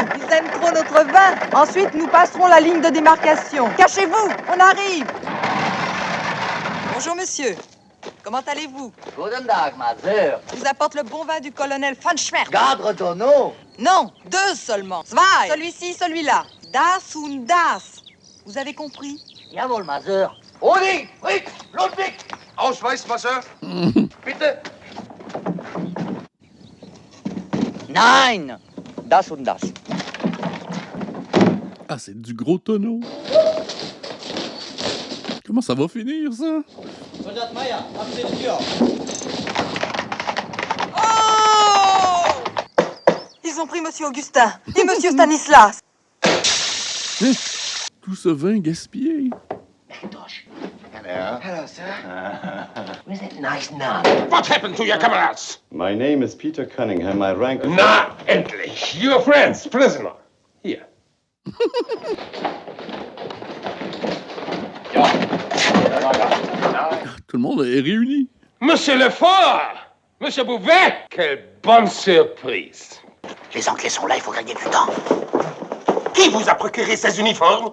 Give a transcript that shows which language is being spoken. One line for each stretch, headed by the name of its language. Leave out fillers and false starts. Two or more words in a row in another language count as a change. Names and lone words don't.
French: Ils aiment trop notre vin. Ensuite, nous passerons la ligne de démarcation. Cachez-vous, on arrive. Bonjour, monsieur. Comment allez-vous?
German: Guten Tag,
French: ma sœur. Je vous apporte le bon vin du colonel von Schmerz. Garde ton eau. Non, 2 seulement. Zwei. Celui-ci, celui-là.
German: Das und das.
French: Vous avez compris? Jawohl, ma sœur. Odi, Rick, Ludwig. Ausweis, ma sœur.
German: Bitte. Nein, das und das.
French: Ah, c'est du gros tonneau. Comment ça va finir, ça? Soldat Maya, abstention. Ils ont pris Monsieur Augustin et Monsieur Stanislas. Tout ce vin gaspillé.
English: Hello, sir. Where's that nice nun? What happened to your comrades? My name is Peter Cunningham. My rank is...
German: Na, endlich.
English: Your friends, prisoner. Here.
French: Tout le monde est réuni. Monsieur Lefort! Monsieur Bouvet! Quelle bonne surprise! Les Anglais sont là, il faut gagner du temps. Qui vous a procuré ces uniformes?